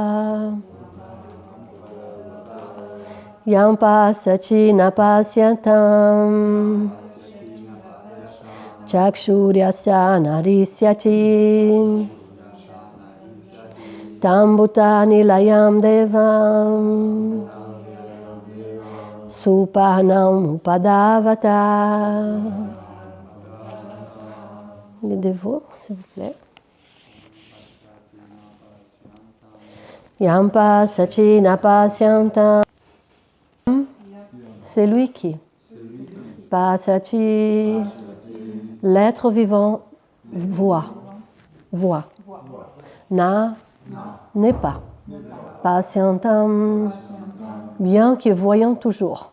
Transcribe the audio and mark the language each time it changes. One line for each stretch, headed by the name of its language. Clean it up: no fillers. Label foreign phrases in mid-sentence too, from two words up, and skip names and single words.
Sanskrit: यं पश्यति न पश्यन्तं चक्षुर्यस्य नरिष्यति तं भूतानि लयं देवं सुपर्णं उपधावत.
French: Le dévot, s'il vous plaît.
Sanskrit: यं पश्यति न पश्यन्तम्.
French: C'est lui qui Pasyati, l'être vivant voit. Na n'est pas. Pasyantam, bien que voyant toujours.